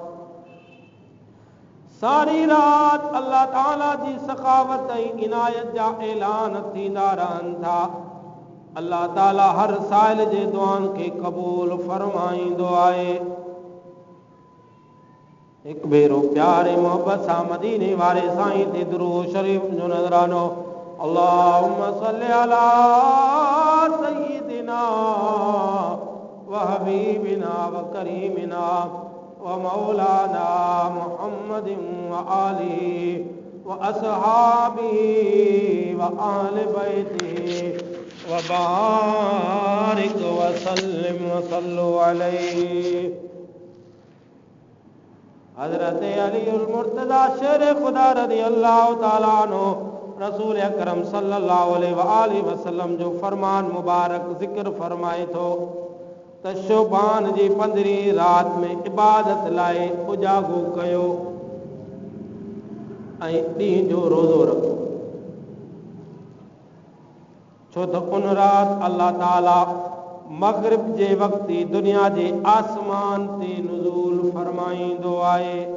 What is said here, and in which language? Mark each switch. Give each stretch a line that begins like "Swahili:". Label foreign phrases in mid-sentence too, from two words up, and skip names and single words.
Sindhi: सारी रात अल्लाह ताला जी सखावत ऐं इनायत जा ऐलान थींदा रहनि था। अल्लाह ताला हर साइल जे दुआनि खे क़बूल फरमाईंदो आहे। एक भेरो प्यारे मोहब्बत सां मदीने वारे साईं ते दुरूद शरीफ जो नज़रानो।
Arabic: اللهم صل على سيدنا وحبيبنا وكريمنا ومولانا محمد وآله وأصحابه وآل بيته وبارك وسلم وصلوا عليه.
Sindhi: हज़रत अलीउल मुर्तज़ा शेर खुदा
Arabic: رضي الله تعالى عنه
Sindhi: रसूल अकरम
Arabic: صلى الله عليه وسلم
Sindhi: जो फरमान मुबारक ज़िक्र फरमाए थो त शोबान जी 15 रात में इबादत लाइ उजागो कयो ऐं ॾींहं जो रोज़ो रखो, छो त उन रात अल्लाह ताला मग़रिब जे वक़्ति दुनिया जे आसमान ते नुज़ूल फरमाईंदो आहे।